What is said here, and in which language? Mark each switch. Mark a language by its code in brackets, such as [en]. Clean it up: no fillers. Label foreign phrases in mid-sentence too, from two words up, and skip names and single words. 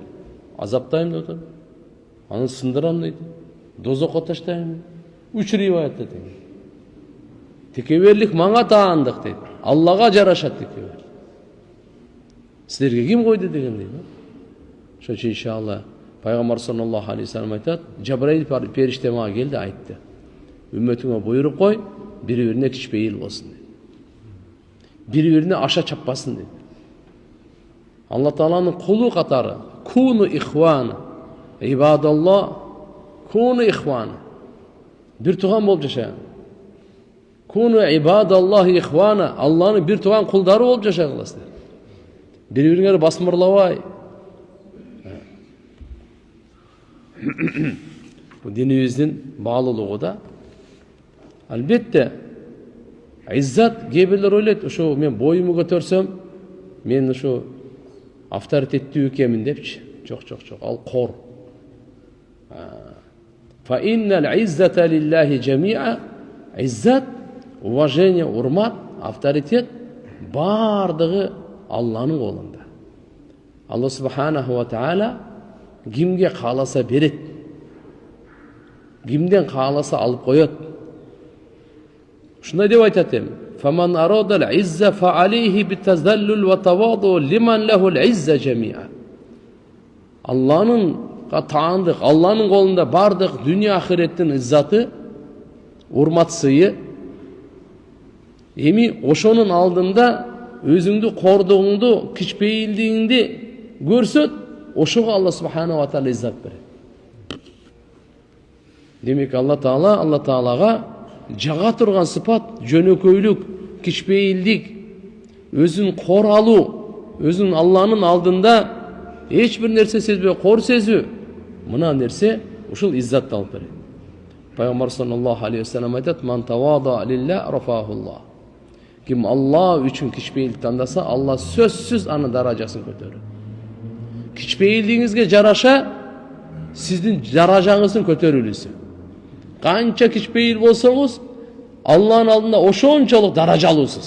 [ky] Азаптайм дейт. Аны сындырам дейт. Дозокко таштайм. Үч риваятта дейт. Текеберлик мага таандык дейт. Аллага жарашат текеберлик. Силерге ким койду деген дейт. Ошон үчүн иншалла Пайгамбар [ar] صلى الله عليه وسلم [ky] айтат, Жабраил периште мага келди, айтты: "Үммөтүңө буйрук кой, бири-бирине кичпейил болсун" дейт. Бири-бирине аша чаппасын дейт. Алла Тааланын кулу катары, [ar] كونوا إخوانا، عباد الله، كونوا إخوانا. [ky] Бир туган болуп жашаган. [ar] كونوا عباد الله إخوانا, [ky] Алланын бир туган кулдары болуп жашагыласыздар. Бири-бириңерди басмырлабай. Bu dinimizin bağlılığı da. Albatta izzat gebirler oylayt, şu men boyumu götürsem, men şu avtoritetli ekemin depçi. Çok. Al kor. [ar] فإن العزة لله جميعا. [ky] İzzat, уважение, урмат, авторитет бардыгы Алланын колунда. Алла [ar] سبحانه وتعالى [ky] кимге кааласа берет, кимден кааласа алып коет. Ушундай деп айтат эми: [ar] "فمن أراد العزة فعليه بالتذلل والتواضع لمن له العزة جميعا." [ky] Алланын таандык, Алланын колунда бардык дүнүйө ахиреттин иззаты, урмат сыйы. Эми ошонун алдында өзүңдү кордугуңду, кичпейилдигиңди көрсөт, ошого Алла [ar] سبحانه وتعالى [ky] иззат берет. Демек Алла Таалага жага турган сыпат жөнөкөйлүк, кичпейилдик, өзүн кор алуу, өзүн Алланын алдында эч бир нерсе сезбей кор сезүү, мына нерсе ушул иззатты алып берет. [ar] Пайгамбар صلى الله عليه وسلم айтат: "من تواضع لله رفعه الله." [ky] Ким Алла үчүн кичпейилдик тандаса, Алла сөзсүз аны даражасын көтөрөт. Кичпейилдигиңизге жараша сиздин даражаңыздын көтөрүлүүсү. Канча кичпейил болсоңуз, Allah'ın алдында ошончолук даражалуусуз.